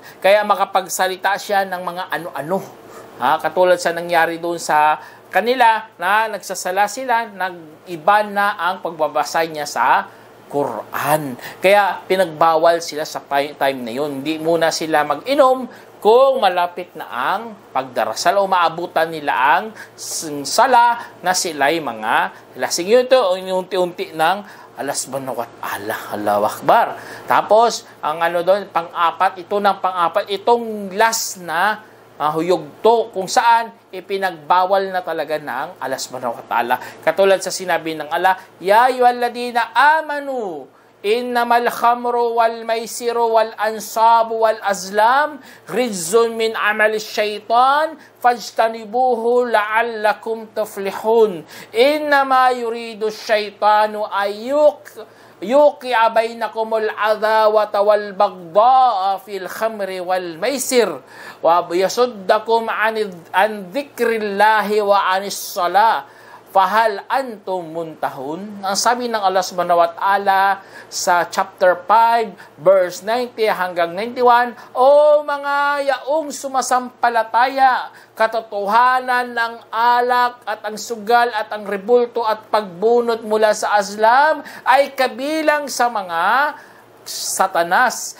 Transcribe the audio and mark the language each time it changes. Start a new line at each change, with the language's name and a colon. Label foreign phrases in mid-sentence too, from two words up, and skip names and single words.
Filipino: Kaya makapagsalita siya ng mga ano-ano. Katulad sa nangyari doon sa kanila na nagsasala sila, nag-iba na ang pagbabasa niya sa Quran. Kaya pinagbawal sila sa time na yun. Hindi muna sila mag-inom kung malapit na ang pagdarasal o maabutan nila ang sala na sila'y mga lasing. Yun ito, unti-unti ng Allah
Arabic: سبحانه وتعالى. الله أكبر.
Filipino: Tapos, ang doon, pang-apat, itong last na huyugto kung saan ipinagbawal na talaga ng Allah
Arabic: سبحانه وتعالى.
Filipino: Katulad sa sinabi ng Allah,
Arabic: يا أيها الذين آمنوا إنما الخمر والميسر والأنصاب والأزلام رجس من عمل الشيطان فاجتنبوه لعلكم تفلحون. إنما يريد الشيطان يوقع بينكم العداوة والبغضاء في الخمر والميسر ويصدكم عن ذكر الله وعن الصلاة فهل أنتم منتهون.
Filipino: Ang sabi ng Allah
Arabic: سبحانه وتعالى
Filipino: sa
English: chapter 5 verse 90
Filipino: hanggang 91, o mga yaong sumasampalataya, katotohanan ng alak at ang sugal at ang rebulto at pagbunot mula sa azlam ay kabilang sa mga Satanas.